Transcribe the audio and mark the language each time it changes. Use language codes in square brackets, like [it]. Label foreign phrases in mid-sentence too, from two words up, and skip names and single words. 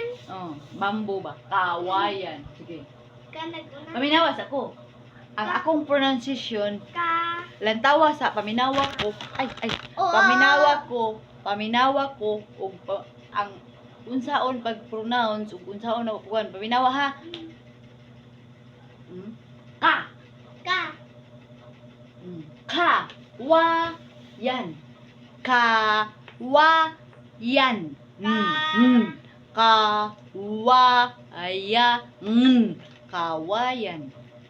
[ceb] Oh, bamboo ba? Kawayan. Sige. Kanaguna. Paminawas ako. Ang akong pronunciation, Ka. lantawa sa paminawa ko. Ay. Oo. Paminawa ko ug ang unsaon pag pronounce ug unsaon na kuan paminawa ha. Ka. Ka. Ka. Wa. Yan. Ka. Wa. Yan. Ka. Wa. Aya. Kawayan.